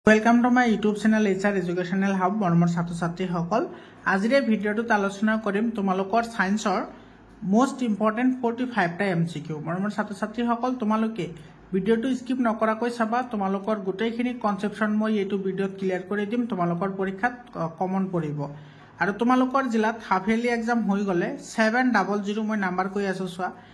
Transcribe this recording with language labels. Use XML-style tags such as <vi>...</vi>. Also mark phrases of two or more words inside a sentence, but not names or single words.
<en>welcome to my YouTube channel HR educational hub</en> <as>मरমৰ ছাত্ৰ ছাত্ৰীসকল আজিৰ এই ভিডিঅ'টোত আলোচনা কৰিম তোমালোকৰ সায়েন্সৰ</as> <en>most important</en> <as>45 টা এমসিকিউ মৰমৰ ছাত্ৰ ছাত্ৰীসকল তোমালোকে ভিডিঅ'টো স্কিপ নকৰাকৈ চাবা তোমালোকৰ গোটেইখিনি কনসেপচন মই এইটো ভিডিঅ'ত ক্লিয়াৰ কৰি দিম তোমালোকৰ পৰীক্ষাত কমন পৰিব আৰু তোমালোকৰ জিলাত</as> <en>half yearly exam</en> <as>হৈ গলে 700 মই নাম্বাৰ কৈ আছো চোৱা</as>